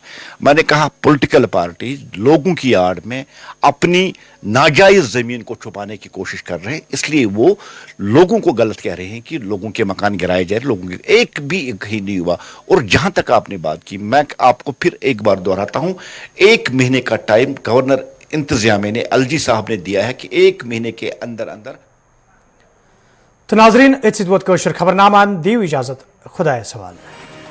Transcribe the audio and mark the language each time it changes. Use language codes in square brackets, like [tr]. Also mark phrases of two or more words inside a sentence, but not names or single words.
[ur] میں نے کہا پولیٹیکل پارٹیز لوگوں کی آڑ میں اپنی ناجائز زمین کو چھپانے کی کوشش کر رہے ہیں, اس لیے وہ لوگوں کو غلط کہہ رہے ہیں کہ لوگوں کے مکان گرائے جائے. لوگوں کے ایک بھی کہیں نہیں ہوا. اور جہاں تک آپ نے بات کی, میں آپ کو پھر ایک بار دہراتا ہوں, 1 مہینے کا ٹائم گورنر انتظامیہ نے الجی صاحب نے دیا ہے کہ 1 مہینے کے اندر [ks] تو ناظرین اتھ سۭتۍ ووت کٲشُر خبرنامہ, دیو اجازت, خدایس حوالہ.